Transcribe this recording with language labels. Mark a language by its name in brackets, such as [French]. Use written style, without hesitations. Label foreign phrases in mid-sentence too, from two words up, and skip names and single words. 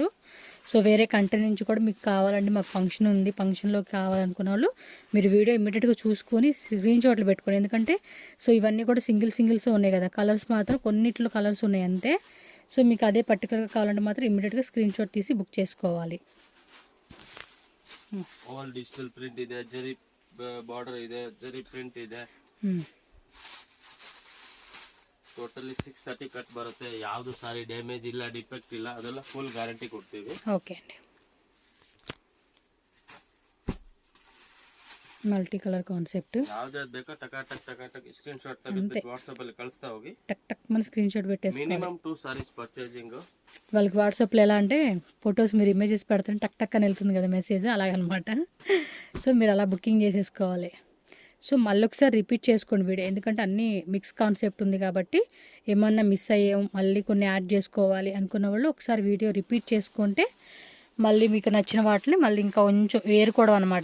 [Telugu] సో వేరే కంట్రీ నుంచి కూడా మీకు కావాలండి, మాకు ఫంక్షన్ ఉంది, ఫంక్షన్లోకి కావాలనుకున్న వాళ్ళు మీరు వీడియో ఇమ్మీడియట్గా చూసుకొని స్క్రీన్ షాట్లు పెట్టుకోండి. ఎందుకంటే సో ఇవన్నీ కూడా సింగిల్స్ ఉన్నాయి కదా, కలర్స్ మాత్రం కొన్నిట్లో కలర్స్ ఉన్నాయి అంతే. సో మీకు అదే పర్టికులర్గా కావాలంటే మాత్రం ఇమ్మీడియట్గా స్క్రీన్ షాట్ తీసి బుక్ చేసుకోవాలి. [English] all digital print [Kannada] ಇದೆ, ಜರಿ ಬಾರ್ಡರ್ ಇದೆ, ಜರಿ ಪ್ರಿಂಟ್ ಇದೆ. ಟೋಟಲಿ 630 ಕಟ್ ಬರುತ್ತೆ. ಯಾವುದು ಸಾರಿ ಡ್ಯಾಮೇಜ್ ಇಲ್ಲ, ಡಿಫೆಕ್ಟ್ ಇಲ್ಲ, ಅದೆಲ್ಲ [English] full guarantee [Kannada] ಕೊಡ್ತೀವಿ. [Telugu] ఓకే అండి. [English] multi colour concept. [Kannada] ಯಾವ್ದಾದ್ರು ಬೇಕೋ ಟಕಾಟಕ್ ಸ್ಕ್ರೀನ್ ಶಾಟ್ ತೆಗೆದು ವಾಟ್ಸಾಪ್ ಅಲ್ಲಿ ಕಳಿಸ್ತಾ ಹೋಗಿ. [Telugu] టక్ మన స్క్రీన్ షాట్ పెట్టేసుకోవాలి. [English] minimum 2 sarees purchasing. [Telugu] వాళ్ళకి వాట్సాప్లో ఎలా అంటే ఫొటోస్ మీరు ఇమేజెస్ పెడితే టక్ అని వెళ్తుంది కదా మెసేజ్, అలాగనమాట. సో మీరు అలా బుకింగ్ చేసేసుకోవాలి. సో మళ్ళీ ఒకసారి రిపీట్ చేసుకోండి వీడియో, ఎందుకంటే అన్నీ [English] mix concept [Telugu] ఉంది కాబట్టి ఏమన్నా మిస్ అయ్యాం, మళ్ళీ కొన్ని యాడ్ చేసుకోవాలి అనుకున్న వాళ్ళు ఒకసారి వీడియో రిపీట్ చేసుకుంటే మళ్ళీ మీకు నచ్చిన వాటిని మళ్ళీ ఇంకా కొంచెం వేరుకోవడం అనమాట.